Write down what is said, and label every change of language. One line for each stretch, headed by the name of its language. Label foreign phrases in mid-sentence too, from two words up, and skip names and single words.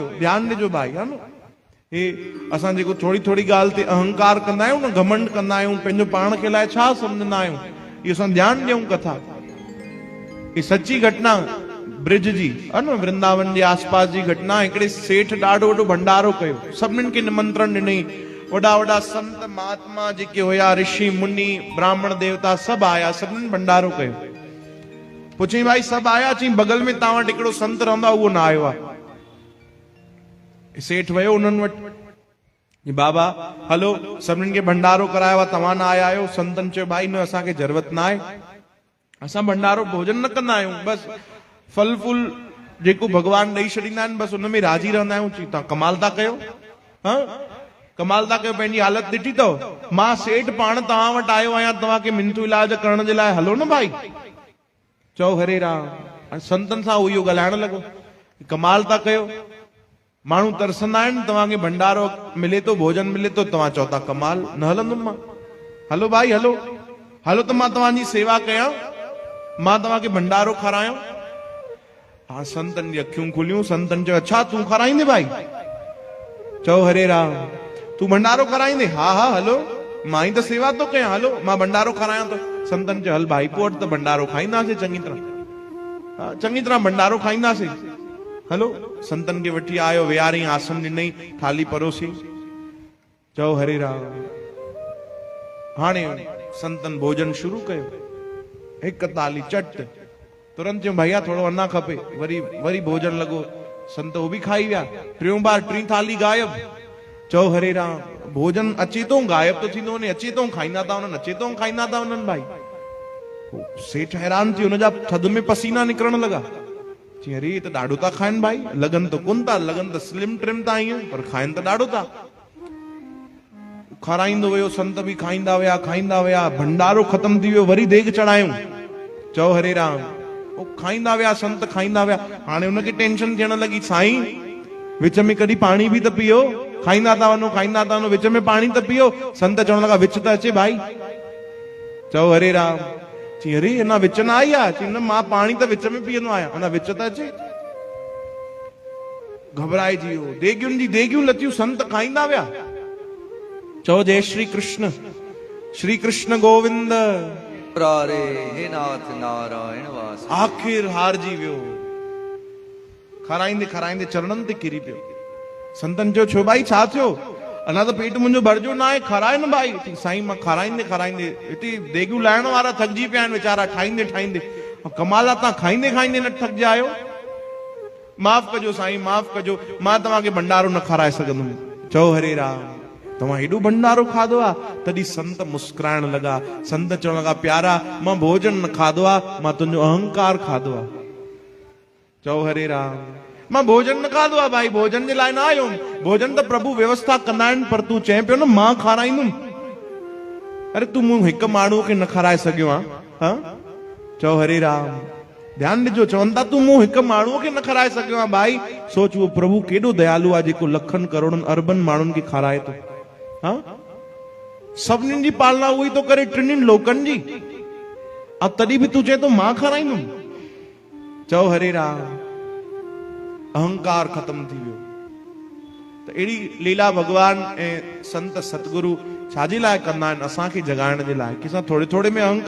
Sindhi: ध्यानु ॾिजो भाई, हा न, हे असां जेको थोड़ी थोड़ी ॻाल्हि ते अहंकार कंदा आहियूं न, घमंड कंदा आहियूं, पंहिंजो पाण खे लाइ छा सम्झंदा आहियूं, इहो असां ध्यानु ॾियूं। कथा ही सची घटना ब्रिज जी, है न, वृंदावन जे आसपास जी घटना। हिकिड़े सेठ ॾाढो वॾो भंडारो कयो, सभिनीनि खे निमंत्रण ॾिनई, वॾा वॾा संत महात्मा जेके हुया, ऋषि मुनि ब्राह्मण देवता सभु आया, सभिनीनि भंडारो कयो। पुछई भाई सभु आया? चई बगल में तव्हां वटि हिकिड़ो संत रहंदो, उहो न आयो आहे। सेठ वियो उन्हनि वटि, बाबा हलो सभिनीनि खे भंडारो करायो आहे, तव्हां न आया आहियो। संतनि चयो भाई न, असांखे ज़रूरत न आहे, असां भंडारो भोजन न कंदा आहियूं, बसि फल फूल जेको भगवान ॾेई छॾींदा आहिनि बसि उन में राजी रहंदा आहियूं। चई तव्हां कमाल था कयो, हा कमाल था कयो, पंहिंजी हालत ॾिठी अथव। मां सेठ पाण तव्हां वटि आयो आहियां, तव्हांखे मिंथू इलाज करण जे लाइ, हलो न भाई। चओ हरे राम। संतनि सां इहो ॻाल्हाइण लॻो, कमाल था कयो, माण्हू तरसंदा आहिनि, तव्हांखे भंडारो मिले थो, भोजन मिले थो, तव्हां चओ था कमाल, न हलंदुमि मां। हलो भाई हलो, हलो त मां तव्हांजी सेवा कयां, मां तव्हांखे भंडारो खारायां। हा संतनि जी अखियूं खुलियूं, संतनि चयो अच्छा तूं खाराईंदे भाई? चओ हरे राम। तूं भंडारो खाराईंदे? हा हा हलो, मां ई त सेवा थो कयां, हलो मां भंडारो खारायां थो। संतनि चयो हल भाई पोइ वटि त भंडारो खाईंदासीं चङी तरह, हा चङी तरह भंडारो खाईंदासीं, हलो। संतनि खे वठी आयो, विहारई, आसन ॾिनई, थाली परोसी। चओ हरे राम। हाणे संतनि भोजन शुरू कयो, हिकु ताली चट, तुरंत चयो भैया थोड़ो अञा खपे, वरी वरी भोजन लॻो, संत हो बि खाई विया। टियों बार टी थाली गायब। चओ हरे राम। भोजन अचे थो, गायब तो थींदो वञे, अचे थो खाईंदा था वञनि, अचे थो खाईंदा था वञनि भाई। सेठ हैरान थी, हुनजा थध में पसीना निकिरण लॻा। चई अरे ये त ॾाढो था खाइनि भाई, लॻनि त कोन था, लॻनि त
English: slim trim
Sindhi: था ईअं, पर खाइनि त ॾाढो था। खाराईंदो वियो, संत बि खाईंदा विया, खाईंदा विया, भंडारो ख़तम थी वियो, वरी देग चढ़ायूं। चओ हरे राम। खाईंदा विया, संत खाईंदा विया। हाणे हुनखे टेंशन थियण लॻी, साईं विच में कॾहिं पाणी बि त पीओ, खाईंदा था वञो, खाईंदा था वञो, विच में पाणी त पीओ। संत चवण लॻा विच त अचे भाई। चओ हरे राम। चई अरे अञा विच न आई आहे? चई न मां पाणी त विच में पीअंदो आहियां, अञा विच त अचे। घबराइजी वियो, देगियुनि जी देगियूं लथियूं, संत खाईंदा विया। चओ जय श्री कृष्ण, श्री कृष्ण गोविंद रे हे नाथ नारायण वास। आखिर हारजी वियो, खाराईंदे खाराईंदे चरणनि ते किरी पियो। संतनि चयो छो भाई छा थियो? अञा त पेट मुंहिंजो भरजो न आहे, खाराए न भाई। साईं मां खाराईंदे खाराईंदे हिते देगियूं लाइण वारा थकिजी पिया आहिनि वीचारा, ठाहींदे ठाहींदे। कमाल आहे तव्हां खाईंदे खाईंदे न थकिजा आहियो। माफ़ कजो साईं, माफ़ कजो, मां तव्हांखे भंडारो न खाराए सघंदुमि। चओ हरे राम। तव्हां हेॾो भंडारो खाधो आहे? तॾहिं संत मुस्कुराइण लॻा। संत चवण लॻा प्यारा मां भोजन न खाधो आहे, मां तुंहिंजो अहंकार खाधो आहे। चओ हरे राम। मां भोजन न खाधो आहे भाई, भोजन जे लाइ न आयो, भोजन त प्रभु व्यवस्था कंदा आहिनि, पर तूं चए पियो न मां खाराईंदुमि। अरे तूं मूं हिकु माण्हू खे न खाराए सघियो आहे, हा? चओ हरे राम। ध्यानु ॾिजो, चवनि था तूं मूं हिकु माण्हूअ खे न खाराए सघियो आहे भाई। सोच उहो प्रभु केॾो दयालु आहे जेको लखनि करोड़नि अरबनि माण्हुनि खे खाराए थो, हा? सभिनीनि जी पालना उहो ई थो करे, टिनिनि लोकनि जी, ऐं तॾहिं बि तूं चए थो मां खाराईंदुमि। चओ हरे राम। अहंकार खत्म थी वियो। त अहिड़ी लीला भगवान ऐं संत सतगुरु छाजे लाइ कंदा आहिनि? असांखे जगाइण जे लाइ, कि असां थोरे थोरे में अहंकार